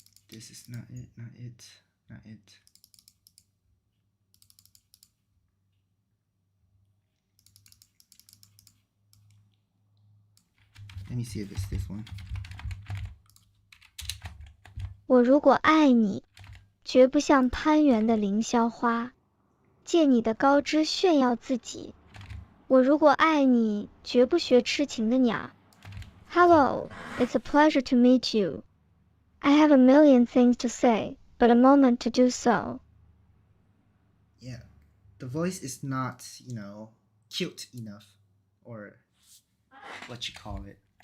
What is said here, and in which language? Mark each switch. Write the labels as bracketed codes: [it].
[en] This is not it, not it, not it. Let me see if it's this one. [zh] 我如果爱你，绝不像攀援的凌霄花，借你的高枝炫耀自己。我如果爱你，绝不学痴情的鸟。 [en] Hello, it's a pleasure to meet you. I have a million things to say, but a moment to do so. Yeah, the voice is not, cute enough, or what you call it.